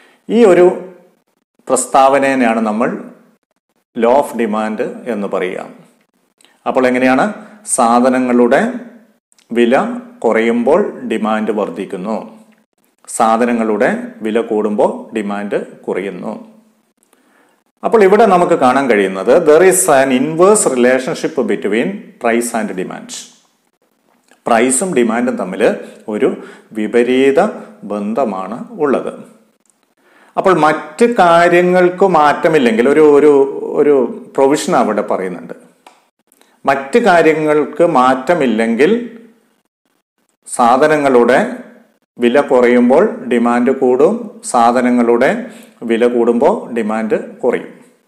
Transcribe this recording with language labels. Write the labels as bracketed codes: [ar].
[ml] ഈ ഒരു പ്രസ്താവനയാണ് നമ്മൾ ലോ ഓഫ് ഡിമാൻഡ് എന്ന് പറയുക. അപ്പോൾ എങ്ങനെയാണ്? സാധനങ്ങളുടെ വില കുറയുമ്പോൾ ഡിമാൻഡ് വർദ്ധിക്കുന്നു, സാധനങ്ങളുടെ വില കൂടുമ്പോൾ ഡിമാൻഡ് കുറയുന്നു. അപ്പോൾ ഇവിടെ നമുക്ക് കാണാൻ കഴിയുന്നത് [en] there is an inverse relationship between price and demand. [ml] പ്രൈസും ഡിമാൻഡും തമ്മിൽ ഒരു വിപരീത ബന്ധമാണ് ഉള്ളത്. അപ്പോൾ മറ്റ് കാര്യങ്ങൾക്ക് മാറ്റമില്ലെങ്കിൽ ഒരു പ്രൊവിഷൻ അവിടെ പറയുന്നുണ്ട്. മറ്റ് കാര്യങ്ങൾക്ക് മാറ്റമില്ലെങ്കിൽ സാധനങ്ങളുടെ വില കുറയുമ്പോൾ ഡിമാൻഡ് കൂടും, സാധനങ്ങളുടെ വില കൂടുമ്പോൾ ഡിമാൻഡ് കുറയും.